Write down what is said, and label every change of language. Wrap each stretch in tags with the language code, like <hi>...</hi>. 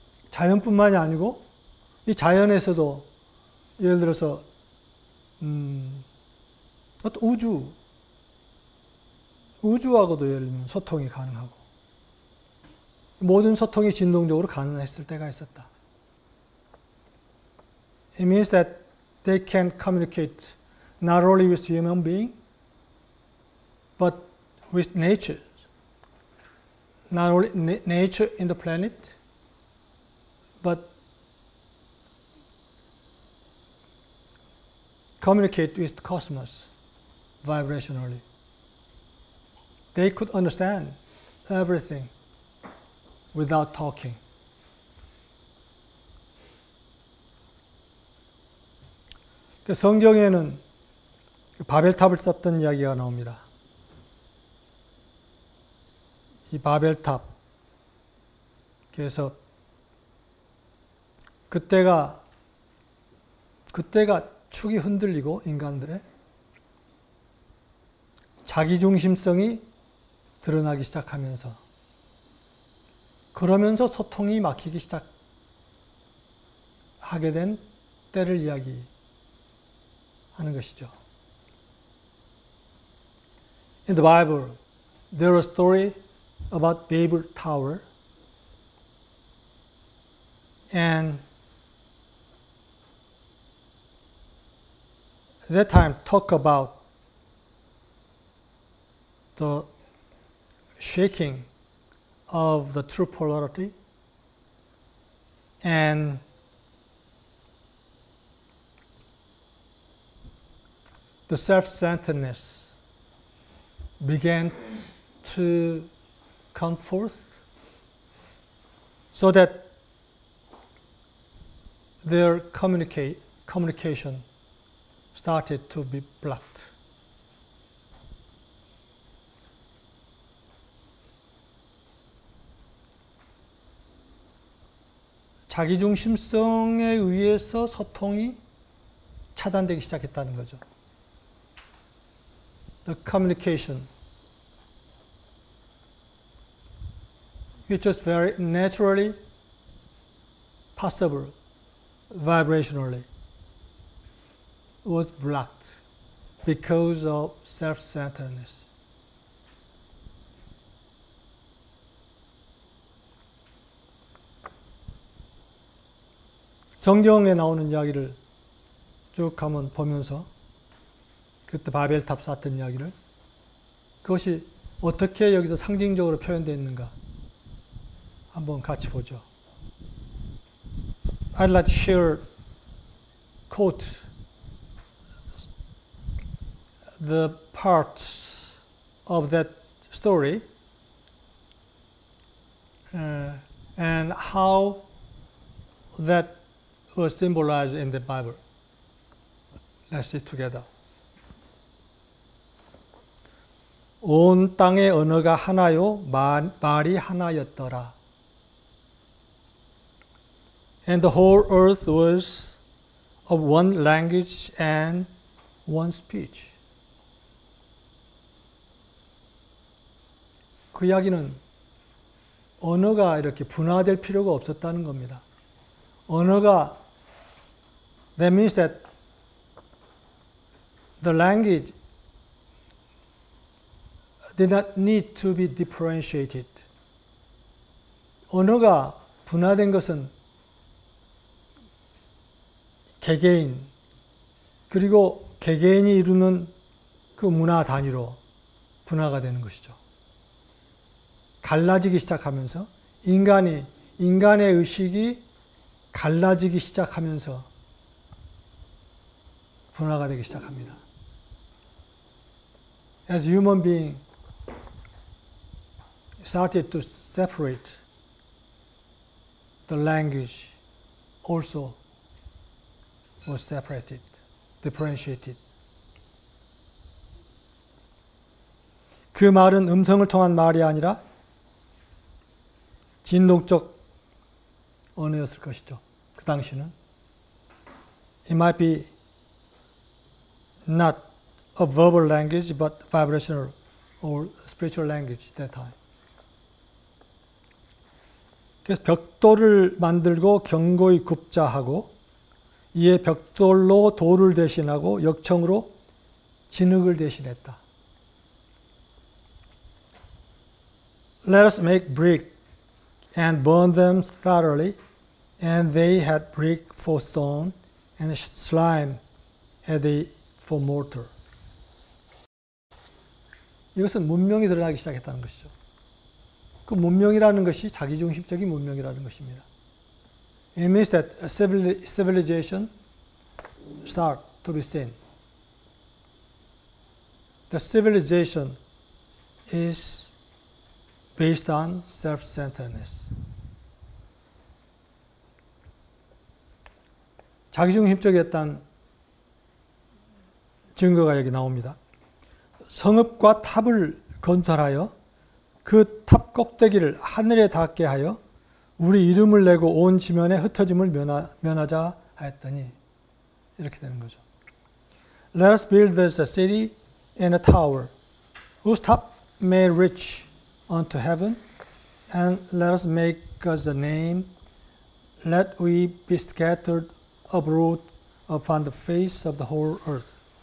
<ko>자연뿐만이 아니고 이 자연에서도 예를 들어서 어떤 우주하고도 예를 들면 소통이 가능하고 모든 소통이 진동적으로 가능했을 때가 있었다.</ko> <en>It means that they can communicate not only with human being, but with nature. Not only nature in the planet, but communicate with the cosmos vibrationally. They could understand everything without talking.</en> <ko>성경에는 바벨탑을 쌓던 이야기가 나옵니다. 이 바벨탑, 그래서 그때가 축이 흔들리고 인간들의 자기중심성이 드러나기 시작하면서 그러면서 소통이 막히기 시작하게 된 때를 이야기하는 것이죠.</ko> <en>In the Bible, there is a story about Babel Tower, and at that time talk about the shaking of the true polarity and the self-centeredness began to come forth so that their communication started to be blocked.</en> <ko>자기중심성에 의해서 소통이 차단되기 시작했다는 거죠.</ko> <en>The communication, which was very naturally possible vibrationally, was blocked because of self-centeredness.</en> <ko>성경에 나오는 이야기를 쭉 한번 보면서 그때 바벨탑 쌓던 이야기를 그것이 어떻게 여기서 상징적으로 표현되어 있는가 한번 같이 보죠.</ko> <en>I'd like to share quote the parts of that story and how that was symbolized in the Bible. Let's see together.</en> <ko>온 땅의 언어가 하나요, 말이 하나였더라.</ko> <en>And the whole earth was of one language and one speech.</en> <ko>그 이야기는 언어가 이렇게 분화될 필요가 없었다는 겁니다. 언어가</ko> <en>that means that the language did not need to be differentiated.</en> <ko>언어가 분화된 것은 개개인 그리고 개개인이 이루는 그 문화 단위로 분화가 되는 것이죠. 갈라지기 시작하면서 인간의 의식이 갈라지기 시작하면서 분화가 되기 시작합니다.</ko> <en>As human being started to separate, the language also was separated, differentiated.</en> <ko>그 말은 음성을 통한 말이 아니라 진동적 언어였을 것이죠. 그 당시는.</ko> <en>It might be not a verbal language, but vibrational or spiritual language at that time.</en> <ko>그래서 벽돌을 만들고 견고히 굽자 하고 이에 벽돌로 돌을 대신하고 역청으로 진흙을 대신했다.</ko> <en>Let us make brick and burn them thoroughly, and they had brick for stone, and slime had they for mortar.</en> <ko>이것은 문명이 드러나기 시작했다는 것이죠. 그 문명이라는 것이 자기중심적인 문명이라는 것입니다.</ko> <en>It means that civilization start to be seen. The civilization is based on self-centeredness.</en> <ko>자기중심적이었다는 증거가 여기 나옵니다. 성읍과 탑을 건설하여 그 탑 꼭대기를 하늘에 닿게 하여 우리 이름을 내고 온 지면에 흩어짐을 면하자 하였더니 이렇게 되는 거죠.</ko> <en>Let us build us a city and a tower whose top may reach unto heaven, and let us make us a name, let we be scattered abroad upon the face of the whole earth.</en>